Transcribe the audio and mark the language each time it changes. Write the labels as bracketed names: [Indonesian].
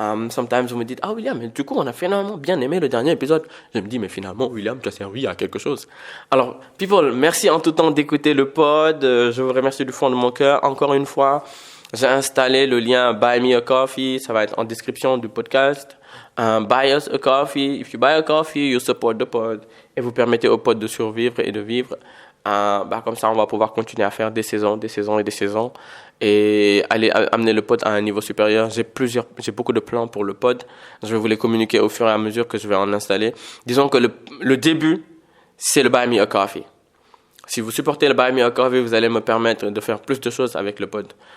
[English] Sometimes, [French] vous me dites, ah William, mais du coup, on a finalement bien aimé le dernier épisode. Je me dis, mais finalement, William, tu as servi à quelque chose. Alors, people, merci en tout temps d'écouter le pod. Je vous remercie du fond de mon cœur. Encore une fois, j'ai installé le lien Buy Me a Coffee. Ça va être en description du podcast. [English] Buy us a coffee. If you buy a coffee, you support the pod. [French] Et vous permettez au pod de survivre et de vivre. Comme ça, on va pouvoir continuer à faire des saisons et aller amener le pod à un niveau supérieur. J'ai beaucoup de plans pour le pod. Je vais vous les communiquer au fur et à mesure que je vais en installer. Disons que le début, c'est le Buy Me a Coffee. Si vous supportez le Buy Me a Coffee, vous allez me permettre de faire plus de choses avec le pod.